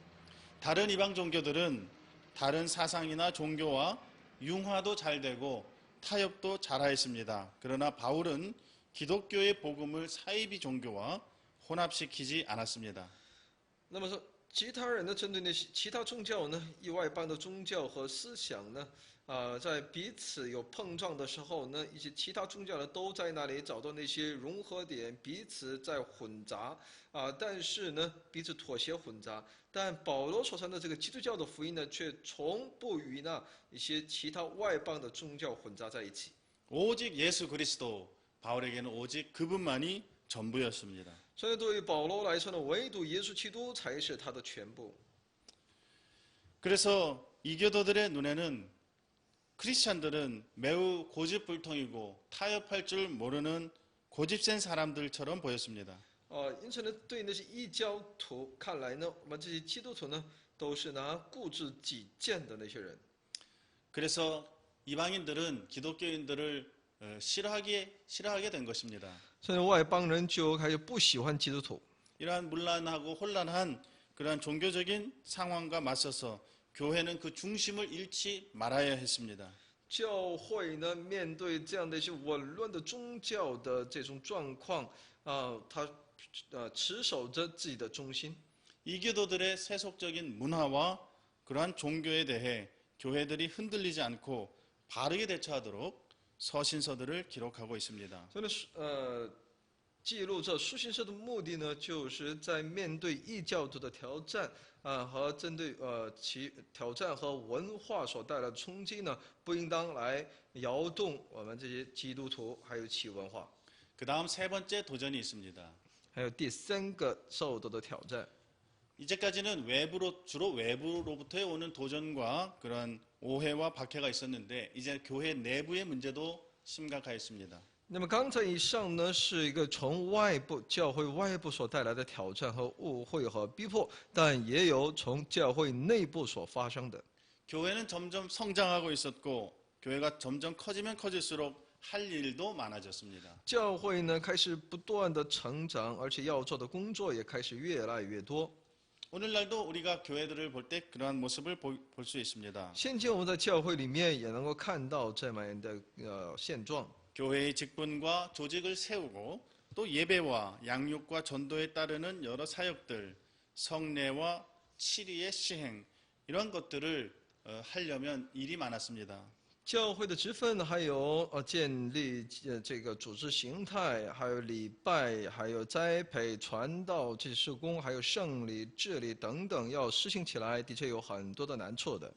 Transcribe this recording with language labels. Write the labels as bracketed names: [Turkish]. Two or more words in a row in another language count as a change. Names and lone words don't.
[Korean] 다른 이방 종교들은 다른 사상이나 종교와 융화도 잘 되고 타협도 잘하였습니다. 그러나 바울은 기독교의 복음을 사이비 종교와 혼합시키지 않았습니다. [Chinese] 那么说，其他人呢，针对那些其他宗教呢，外邦的宗教和思想呢，在彼此有碰撞的时候呢，一些其他宗教呢都在那里找到那些融合点，彼此在混杂但是呢，彼此妥协混杂。但保罗所传的这个基督教的福音呢，却从不与那一些其他外邦的宗教混杂在一起。 [Korean] 오직 예수 그리스도, 바울에게는 오직 그분만이 전부였습니다. [Chinese] 所以对于保罗来说呢，唯独耶稣基督才是他的全部。 [Korean] 그래서 이교도들의 눈에는 크리스찬들은 매우 고집불통이고 타협할 줄 모르는 고집센 사람들처럼 보였습니다. [Chinese] 因此呢，对那些异教徒看来呢，我们这些基督徒呢，都是拿固执己见的那些人。 [Korean] 그래서 이방인들은 기독교인들을 싫어하게 된 것입니다. [Chinese] 所以外邦人就开始不喜欢基督徒。 [Korean] 이러한 문란하고 혼란한 그러한 종교적인 상황과 맞서서 교회는 그 중심을 잃지 말아야 했습니다. [Chinese] 教会呢，面对这样的一些紊乱的宗教的这种状况他持守着自己的中心。 [Korean] 이교도들의 세속적인 문화와 그러한 종교에 대해 교회들이 흔들리지 않고 바르게 대처하도록 서신서들을 기록하고 있습니다. [Chinese] 所以呢，记录这书信社的目的呢，就是在面对异教徒的挑战和针对其挑战和文化所带来的冲击呢，不应当来摇动我们这些基督徒还有其文化。 [Korean] 그 다음 세 번째 도전이 있습니다. [Chinese] 还有第三个受到的挑战。 [Korean] 이제까지는 주로 외부로부터 오는 도전과 그런 오해와 박해가 있었는데 이제 교회 내부의 문제도 심각하였습니다. [Chinese] 那么刚才以上呢，是一个从教会外部所带来的挑战和误会和逼迫，但也有从教会内部所发生的。 [Korean] 교회는 점점 성장하고 있었고 교회가 점점 커지면 커질수록 할 일도 많아졌습니다. [Chinese] 教会呢开始不断的成长，而且要做的工作也开始越来越多。 [Korean] 오늘날도 우리가 교회들을 볼 때 그러한 모습을 볼 수 있습니다. [Chinese] 现今我们在教会里面也能够看到这么样的现状。 [Korean] 교회의 직분과 조직을 세우고 또 예배와 양육과 전도에 따르는 여러 사역들, 성례와 치리의 시행 이런 것들을 하려면 일이 많았습니다. [Chinese] 教会的职分，还有建立这个组织形态，还有礼拜，还有栽培、传道这些事工，还有圣礼、治理等等，要实行起来，的确有很多的难处的。